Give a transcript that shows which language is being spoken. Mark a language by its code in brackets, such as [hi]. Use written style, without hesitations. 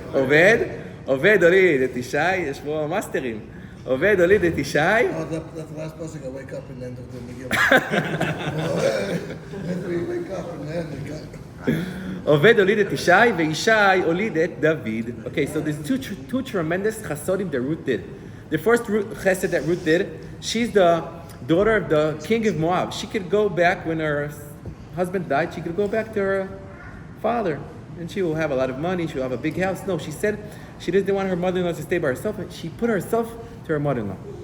[he] Oved הוליד את ישי, יש פה מאסטרים. עובד הוליד את ישי. [en] Oh, that's the last person I wake up in the end of the Megillah. We wake up and then we got... [he] עובד הוליד את ישי, וישי הוליד את דוד. [en] Okay, so there's two tremendous chasodim that Ruth did. The first chesed that Ruth did, she's the daughter of the king of Moab. She could go back when her husband died, she could go back to her father. and she will have a lot of money, she will have a big house. No, she said she didn't want her mother-in-law to stay by herself, and she put herself to her mother-in-law.